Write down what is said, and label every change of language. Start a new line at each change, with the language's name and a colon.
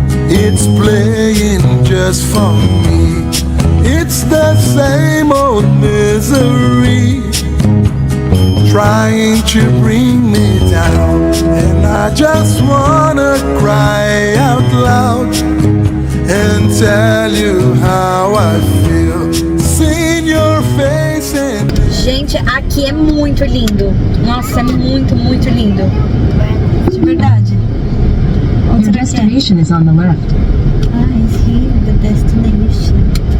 English: It's playing just for me. It's the same old misery, trying to bring me down. And I just wanna cry out loud and tell you how I feel. Seeing your face and
Portuguese: Gente, aqui é muito lindo. Nossa, é muito, muito lindo. De verdade.
English: Your destination is on the left. Ah, is here the destination.